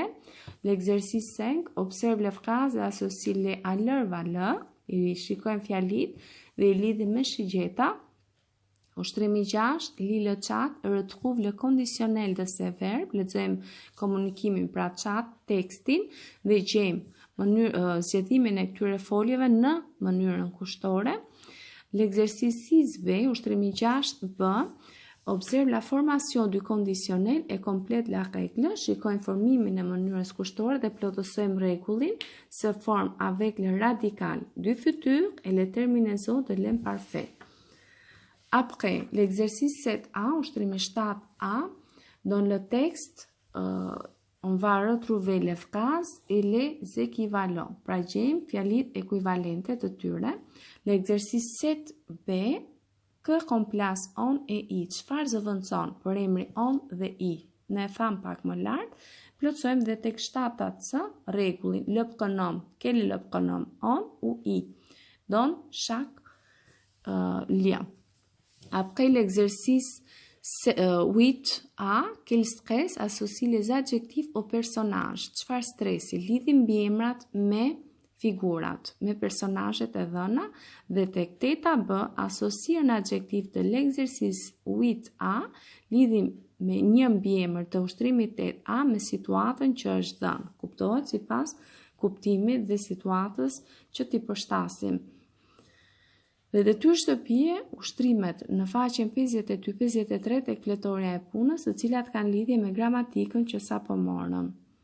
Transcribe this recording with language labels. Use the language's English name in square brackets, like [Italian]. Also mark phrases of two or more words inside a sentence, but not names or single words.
[French] L'exercice 5, observe les phrases et associe-les à leur valeur. [Albanian] I shikojmë fjalit dhe I lidhim me shigjeta. Ushtrimi 6, [French] lis le chat, retrouve le conditionnel de ces verbes, [Albanian] lexojmë komunikimin pra chat, tekstin dhe gjejmë zgjedimin e këtyre foljeve në mënyrën kushtore. [French] L'exercice 6b, [Albanian] ushtrimi 6b, [French] observe la formation du conditionnel et complète la règle. [Albanian] Shikojmë formimin e mënyrës kushtore dhe plotësojmë rregullin, [French] se forme avec le radical du futur et les terminaisons de l'imparfait. Après l'exercice 7a, [Albanian] ushtrimi 7a, [French] dans le texte, on va retrouver les phrases et les équivalents. [Albanian] Pra gjejmë fjalit ekuivalente të tyre. [French] L'exercice 7b, que remplace on et I. [Albanian] Çfarë zëvendëson përemri on dhe I? Ne e tham pak më lart. Plotësojmë dhe tek 7c rregullin [French] le pronom, quel est le pronom on ou I dans chaque lien. Après l'exercice 8a, quel stress associe les adjectifs au personnage? [Albanian] Çfarë stresi? Lidhim mbiemrat me figurat, me personazhet e dhëna, dhe tek 8b [French] associe un adjectif de l'exercice 8a, [Albanian] lidhim me një mbiemër të ushtrimit 8a me situatën që është dhënë. Kuptohet sipas kuptimit dhe situatës që t'i përshtasim. Dhe detyrë shtëpie, ushtrimet në faqen 52-53 tek fletorja e punës, të cilat kanë lidhje me gramatikën që sapo morëm.